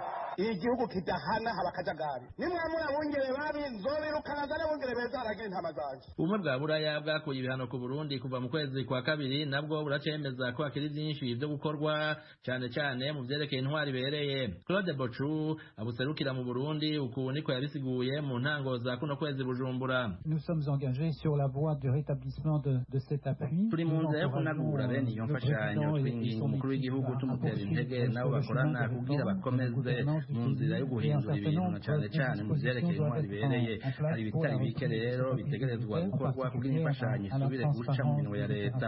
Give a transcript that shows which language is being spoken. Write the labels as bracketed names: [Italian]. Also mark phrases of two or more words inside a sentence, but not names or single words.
[Rundi] Igihugu kidahana haba kajagari. Nimwamura bungere babi nzobirukana zane bungere beza aragira intama zanje. Ubumwe bwa Buraya bwakuye ibihano ku Burundi kuva mu kwezi kwa kabiri, nabwo buracemeza ko hakiri byinshi byo gukorwa cyane mu vyerekeye intwari bereye. Claude Bochu abuserukira mu Burundi uku niko yabisiguye mu ntango za kuno kwezi Bujumbura. [French] Nous sommes engagés sur la voie du rétablissement de cet appui. [Rundi] Turi mu nzira yo kunagura bene iyo mfashanyo, twinginga umukuru w'igihugu tumutera intege nabo bakorana kugira bakomeze mu nzira yo guhindura ibintu na cyane mu vyerekeye intwari bereye. Hari ibitari bike rero bitegerezwa gukorwa kugira imfashanyo isubire guca mu minwe ya leta.